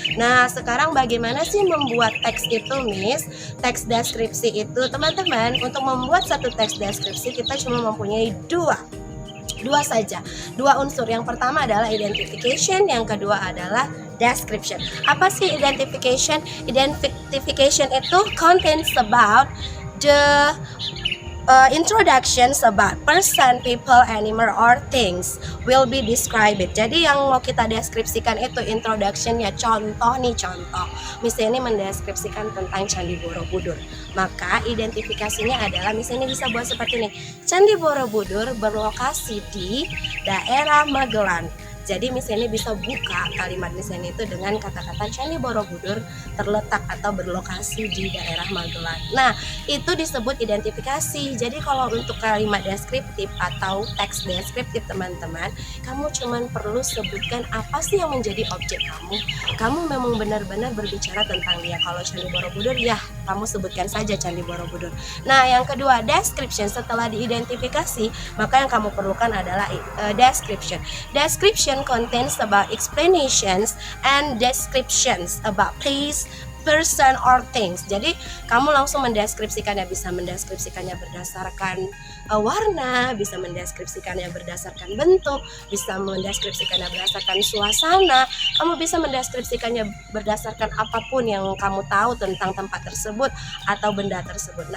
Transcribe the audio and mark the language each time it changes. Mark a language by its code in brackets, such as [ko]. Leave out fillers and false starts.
[id] Nah, sekarang bagaimana sih membuat teks itu, Miss? Teks deskripsi itu, teman-teman, untuk membuat satu teks deskripsi kita cuma mempunyai dua saja, dua unsur. Yang pertama adalah identification, yang kedua adalah description. Apa sih identification? [en] Identification itu contains about the introductions about person, people, animal, or things will be described. [id] Jadi yang mau kita deskripsikan itu introductionnya. Contoh. Miss ini mendeskripsikan tentang Candi Borobudur. Maka identifikasinya adalah Miss ini bisa buat seperti ini. Candi Borobudur berlokasi di daerah Magelang. Jadi Miss ini bisa buka kalimat Miss ini itu dengan kata-kata Candi Borobudur terletak atau berlokasi di daerah Magelang. Nah, itu disebut identifikasi. Jadi kalau untuk kalimat deskriptif atau teks deskriptif, teman-teman, kamu cuman perlu sebutkan apa sih yang menjadi objek kamu. Kamu memang benar-benar berbicara tentang dia. Kalau Candi Borobudur, ya kamu sebutkan saja Candi Borobudur. Nah, yang kedua, description. Setelah diidentifikasi, maka yang kamu perlukan adalah description. [en] Description contains about explanations and descriptions about place, person, or things. [id] Jadi kamu langsung mendeskripsikannya, bisa mendeskripsikannya berdasarkan warna, bisa mendeskripsikannya berdasarkan bentuk, bisa mendeskripsikannya berdasarkan suasana, kamu bisa mendeskripsikannya berdasarkan apapun yang kamu tahu tentang tempat tersebut atau benda tersebut.